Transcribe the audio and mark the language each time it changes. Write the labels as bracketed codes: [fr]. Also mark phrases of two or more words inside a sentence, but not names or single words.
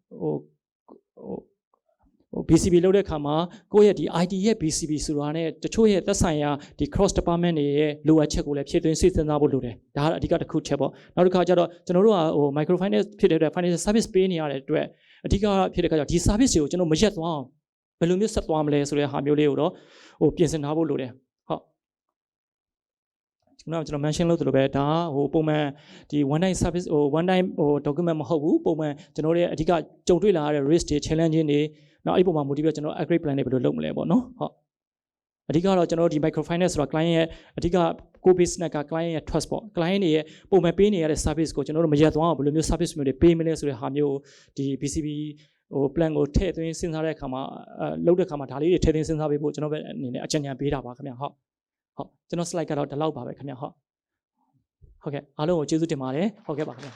[my] BCB လုပ်တဲ့အခါမှာကိုယ့်ရဲ့ဒီ IT ရဲ့ BCB ဆိုတာနဲ့တချို့ရဲ့သက်ဆိုင်ရာဒီ [en] cross department [my] တွေရဲ့လိုအပ်ချက်ကိုလည်းဖြည့်သွင်းစဉ်းစားဖို့လိုတယ်ဒါကအဓိကတစ်ခုချက်ပေါ့နောက်တစ်ခါကျတော့ကျွန်တော်တို့ကဟို microfinance ဖြစ်တဲ့အတွက် [en] financial service [my] ပေးနေရတဲ့အတွက်အဓိကဖြစ်တဲ့အခါကျတော့ဒီ service တွေကိုကျွန်တော်မရက်သွားအောင်ဘယ်လိုမျိုးဆက်သွားမလဲဆိုတဲ့ဟာမျိုးလေးကိုတော့ဟိုပြင်ဆင်ထားဖို့လိုတယ်ဟုတ် ကျွန်တော် mention လုပ်သလိုပဲဒါဟိုပုံမှန်ဒီ [en] one time service [my] ဟို [en] one time [my] ဟို document မဟုတ်ဘူးပုံမှန်ကျွန်တော်တို့ရဲ့အဓိကကြုံတွေ့လာရတဲ့ risk တွေ challenge တွေနောက်အဲ့ပုံမှာ motivate ကျွန်တော် [en] upgrade plan [my] တွေဘယ်လိုလုပ်မလဲပေါ့နော်ဟုတ်အဓိကတော့ကျွန်တော်တို့ဒီ microfinance ဆိုတာ client ရဲ့အဓိက [en] core business [my] က client ရဲ့ trust ပေါ့ client တွေရဲ့ပုံမှန်ပေးနေရတဲ့ service ကိုကျွန်တော်တို့မရက်သွားအောင်ဘယ်လိုမျိုး service မျိုးတွေပေးမလဲဆိုတဲ့ဟာမျိုးဒီ BCB ဟို plan ကိုထည့်သွင်းစဉ်းစားတဲ့အခါမှာလုပ်တဲ့အခါမှာဒါလေးတွေထည့်သွင်းစဉ်းစားပေးဖို့ကျွန်တော်ပဲအနေနဲ့အကြံဉာဏ်ပေးတာပါခင်ဗျဟုတ်ကျွန်တော် slide ကတော့ဒီလောက်ပါပဲခင်ဗျဟုတ်ကဲ့အားလုံးကိုကျေးဇူးတင်ပါတယ်ဟုတ်ကဲ့ပါခင်ဗျ